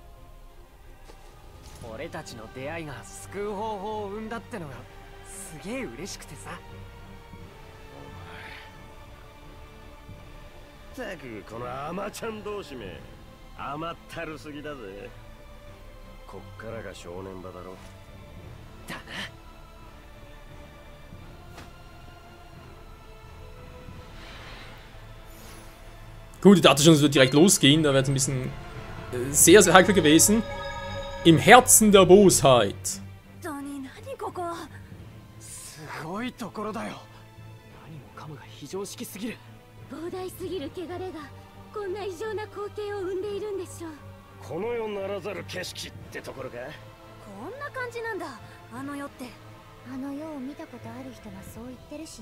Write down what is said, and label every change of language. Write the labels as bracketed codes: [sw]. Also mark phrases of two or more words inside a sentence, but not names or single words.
[ja] あ、俺たちの出会いが救う方法を生んだってのがすげえ嬉しくてさ。ったくこのアマちゃん同士め甘ったるすぎだぜ。こっからが正念場だろ。だな。 [de] Gut, ich dachte schon, es wird direkt losgehen. Da wäre es ein bisschen sehr, sehr heikel gewesen. Im Herzen der Bosheit. [ja] すごいところだよ。何もかもが非常識すぎる。膨大すぎる汚れがこんな異常な光景を生んでいるんでしょう。この世ならざる景色ってところか。こんな感じなんだ、あの世って。あの世を見たことある人がそう言ってるしね。